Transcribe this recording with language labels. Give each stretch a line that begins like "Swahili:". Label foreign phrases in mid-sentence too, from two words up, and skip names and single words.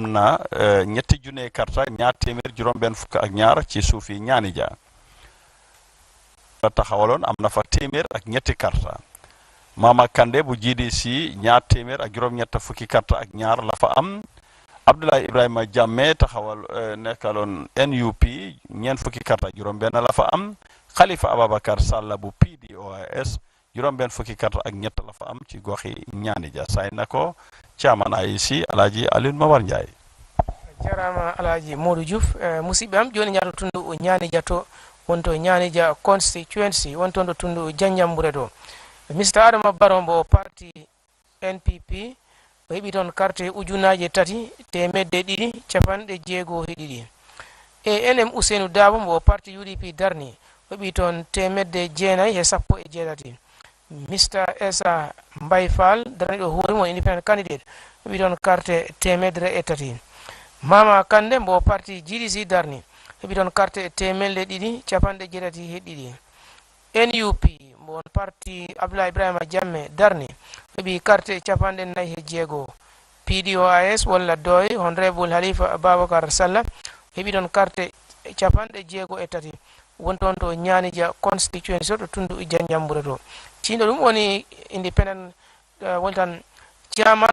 Wolof: na ñetti junne karta ñaar téeméer juróom benn fukk ak ñaar ci suufi ñaanija taxawaloon am na fa téeméer ak ñetti karta Mama Kande bu GDC ñaar téeméer ak juróom ñett fukki karta ak ñaar la fa am Abdoulaye Ibrahima Jamme taxawal nekkaloon NUP ñeent fukki karta ak juróom benn la fa am Khalifa Ababacar Sall bu PDOAS juróom benn fukki carte ak ñett la fa am ci goxi ñaani ja say na ko chairman IEC Alhaji Alioune Mawar Ndiaye
Fula: jarama Alhaji Modou Diouf musidɓe am joni ñato tundu ñaani ja to wonto ñaani ja constituency wonto ndo tundu janjambure to Mr Adama Barrow mbo parti NPP o heɓi toon carte ujunaje tati temedde ɗiɗi capanɗe jeegoo e ɗiɗi NM Ousseynou Dabo mbo parti UDP darni o heɓi toon temedde jeenayi e sappo e jeetati Mr Essa Mbaye Fall daraniɗo hoore mo
English: independent candidate
Fula: o heɓi toon carte temedre e tati Mama Kande mbo parti GDC darni heɓi toon carte temedde ɗiɗi capanɗe jeetati e ɗiɗi NUP mbo parti Abdoulaye Ibrahima Jamme darni heɓi carte capanɗe nayi e jeegoo PDOIS walla doy honorable Halifa Ababacar Sallah heɓi toon carte capanɗe jeegoo e tati wonton to ñanija constituency to tundu janjambure to cindo ɗum woni independent woni tan chairman